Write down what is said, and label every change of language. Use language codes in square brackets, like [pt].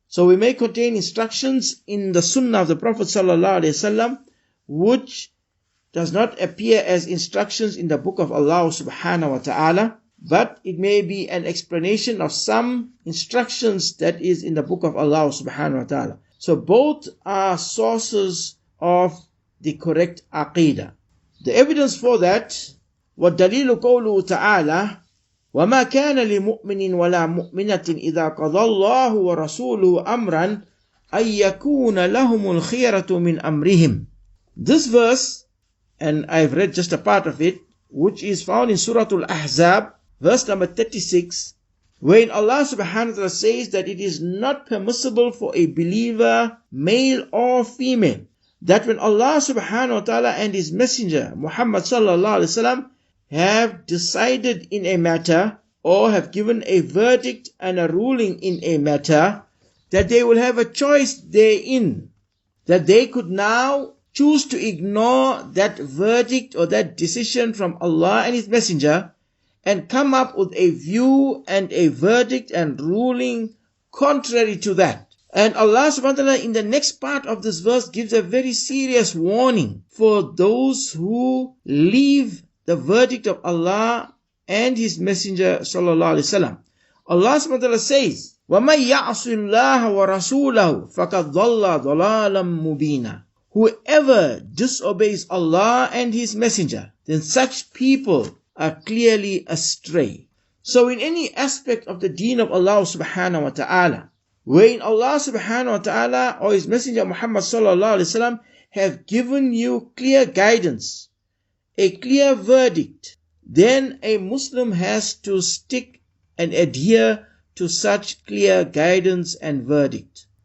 [en] So we may contain instructions in the sunnah of the Prophet sallallahu alaihi wasallam which does not appear as instructions in the book of Allah subhanahu wa ta'ala, but it may be an explanation of some instructions that is in the book of Allah subhanahu wa ta'ala. So both are sources of the correct aqidah. The evidence for that, [ar] وَالدَّلِيلُ قَوْلُهُ تَعَالَى وَمَا كَانَ لِمُؤْمِنٍ وَلَا مُؤْمِنَةٍ إِذَا قَضَى اللَّهُ وَرَسُولُهُ أَمْرًا أَن يَكُونَ لَهُمُ الْخِيَرَةُ مِنْ أَمْرِهِمْ. [en] This verse, and I've read just a part of it, which is found in Surah Al-Ahzab, verse number 36, wherein Allah subhanahu wa ta'ala says that it is not permissible for a believer, male or female, that when Allah subhanahu wa ta'ala and His Messenger Muhammad sallallahu alaihi wasallam have decided in a matter or have given a verdict and a ruling in a matter, that they will have a choice therein, that they could now choose to ignore that verdict or that decision from Allah and His Messenger and come up with a view and a verdict and ruling contrary to that. And Allah subhanahu wa ta'ala in the next part of this verse gives a very serious warning for those who leave the verdict of Allah and His Messenger sallallahu alaihi wasallam. Allah subhanahu wa ta'ala says, [ar] وَمَنْ يَعْصِ اللَّهَ وَرَسُولَهُ فَقَدْ ضَلَّ ضَلَالًا مُبِينًا. [en] Whoever disobeys Allah and His Messenger, then such people are clearly astray. So in any aspect of the deen of Allah subhanahu wa ta'ala, wherein Allah subhanahu wa ta'ala or His Messenger Muhammad sallallahu alaihi wasallam have given you clear guidance, a clear verdict, then a Muslim has to stick and adhere to such clear guidance and verdict.